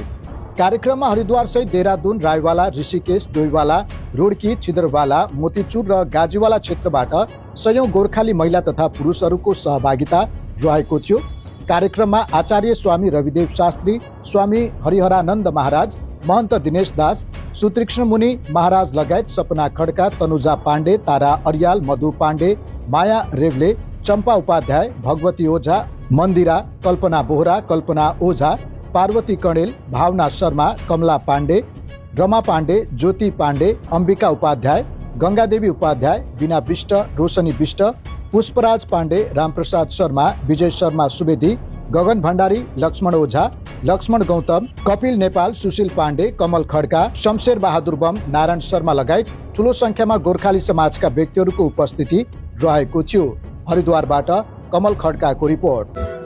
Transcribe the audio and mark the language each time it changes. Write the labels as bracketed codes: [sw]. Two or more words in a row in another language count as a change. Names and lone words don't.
[ne] कार्यक्रममा हरिद्वार सहित देहरादून, रायवाला, ऋषिकेश, डोईवाला, रुड्की, छिदरवाला, मोतीचुर र गाजीवाला क्षेत्रबाट सयौं गोर्खाली महिला तथा पुरुषहरूको सहभागिता रहेको थियो। कार्यक्रममा आचार्य स्वामी रविदेव शास्त्री, स्वामी हरिहरानन्द महाराज, महन्त दिनेश दास, सुतीक्ष्ण मुनि महाराज लगायत सपना खड्का, तनुजा पाण्डे, तारा अर्याल, मधु पाण्डे, माया रेवले, चम्पा उपाध्याय, भगवती ओझा, मन्दिरा, कल्पना बोहरा, कल्पना ओझा, पार्वती कणेल, भावना शर्मा, कमला पाण्डे, रमा पाण्डे, ज्योति पाण्डे, अम्बिका उपाध्याय, गंगादेवी उपाध्याय, बिना विष्ट, रोशनी विष्ट, पुष्पराज पाण्डे, रामप्रसाद शर्मा, विजय शर्मा सुवेदी, गगन भण्डारी, लक्ष्मण ओझा, लक्ष्मण गौतम, कपिल नेपाल, सुशील पाण्डे, कमल खड्का, शमशेर बहादुर बम, नारायण शर्मा लगायत ठूलो संख्यामा गोर्खाली समाजका व्यक्तिहरूको उपस्थिति रहेको थियो। हरिद्वारबाट कमल खड्काको रिपोर्ट।